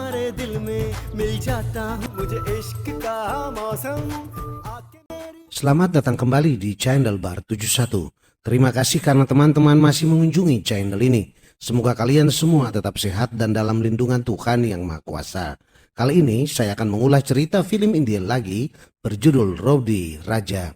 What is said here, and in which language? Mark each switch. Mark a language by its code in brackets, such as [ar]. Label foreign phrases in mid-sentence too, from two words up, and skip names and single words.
[hi] दिल में मिल जाता हूँ मुझे इश्क का मौसम आके [id] Selamat datang kembali di channel Bar 71. Terima kasih karena teman-teman masih mengunjungi channel ini. Semoga kalian semua tetap sehat dan dalam lindungan Tuhan Yang Maha Kuasa. Kali ini saya akan mengulas cerita film India lagi berjudul Rowdy Raja.